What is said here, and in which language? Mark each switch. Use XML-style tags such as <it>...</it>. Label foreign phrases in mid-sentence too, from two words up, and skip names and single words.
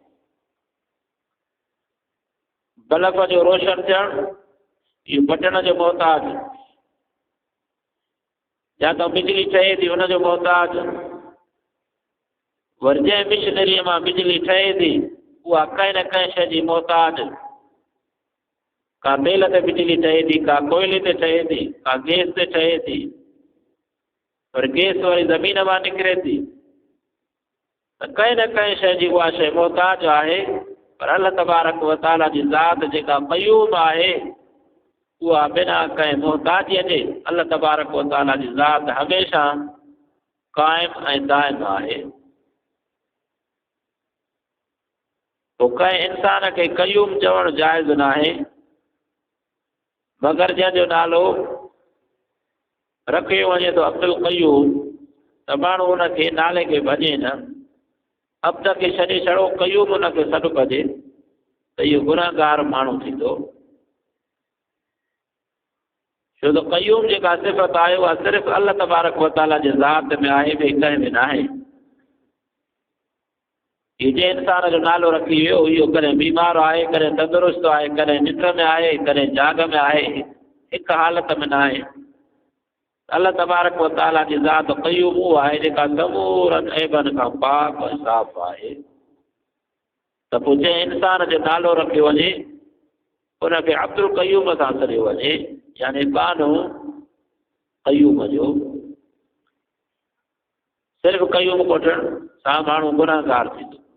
<sd>बल्ब जो रोशन थियणु इहो बटण जो मोहताज या त बिजली ठहे थी उनजो मोहताज वरी जंहिं मिशनरीअ मां बिजली ठहे थी उहा कंहिं न कंहिं शइ जी मोहताज। का तेल ते बिजली ठहे थी का कोयले ते ठहे थी का गैस ते ठहे थी पर गैस वरी ज़मीन मां निकिरे थी त कंहिं न कंहिं शइ जी उहा शइ मोहताज आहे। पर</sd> <ar>الله تبارك وتعالى</ar> <sd>जी ज़ात जेका क़य्यूम आहे उहा बिना कंहिं मोहताजीअ जे</sd> <ar>الله تبارك وتعالى</ar> <sd>जी ज़ात हमेशह क़ाइम ऐं दाइम आहे। पोइ कंहिं इंसान खे क़य्यूम चवणु जाइज़ न आहे मगर जंहिंजो नालो रखियो वञे तो अब्दुल क़य्यूम त माण्हू उनखे नाले खे भॼे न, अब्द खे छॾे छॾो क़य्यूम उनखे सॾु कजे त इहो गुनाहगार माण्हू थींदो। छो त क़य्यूम जेका सिफ़त आहे उहा सिर्फ़ु</sd> <ar>الله تبارك وتعالى</ar> <sd>जे ज़ात में आहे, ॿिए कंहिं में न आहे। जे इंसान जो नालो रखी वियो इहो कॾहिं बीमार आहे, कॾहिं तंदुरुस्त आहे, कॾहिं निंड में आहे, कॾहिं जाग में आहे, हिकु हालत में न आहे।</sd> <ar>الله تبارك وتعالى</ar> <sd>जी ज़ात क़य्यूम उहा आहे जेका समूरनि ऐबनि खां पाक ऐं साफ़ आहे। त पोइ जंहिं इंसान जो नालो रखियो वञे उनखे अब्दुल क़य्यूम सां सॾियो वञे, यानी बानो क़य्यूम जो। सिर्फ़ु क़य्यूम कोठण सां माण्हू गुनाहगार थींदो।</sd>